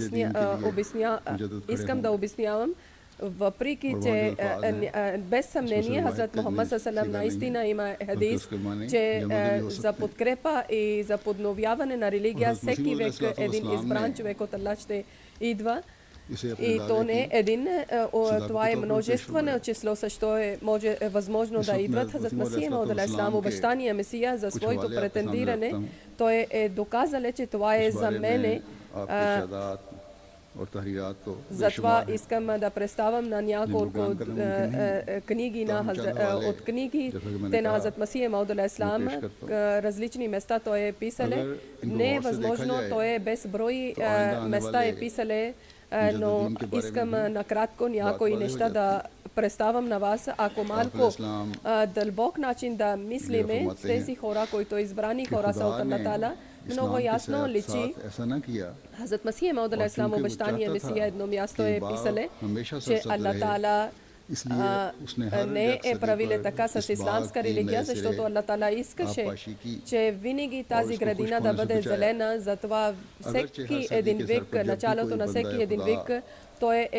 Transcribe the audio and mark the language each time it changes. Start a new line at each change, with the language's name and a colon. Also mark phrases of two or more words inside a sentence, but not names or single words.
Bulgarian: обяснявам, въпреки че без съмнение Хазрат Мухаммад саллаллаху наистина има хадис, че за подкрепа и за подновяване на религия всеки век един избран човек от Аллах ще идва. И то не е един, това е множествено число, също е възможно да идват. Хазрат Масих Мауд
Arabic: عليه السلام,
Bulgarian: обещания Месия за своето претендиране, той е доказал, че това е за мене. Затова искам да представям на няколко книги от книгите на Хазрат Масих Мауд
Arabic: عليه السلام,
Bulgarian: различни места той е писале. Не е възможно, той е без брой места е писале, но искам накратко някои неща да представям на вас. Ако малко дълбок начин да мислиме, тези хора, които избрани хора са от Аллах Таала, много ясно личи. Хазрат Масих Мауд
Arabic: عليه السلام,
Bulgarian: обещания Месия, едно място е писале, че Аллах Таала не е правиле така с исламска религия, защото Аллах Таала искаше, че винаги тази градина да бъде зелена, затова всеки един век, началото на всеки един век, той е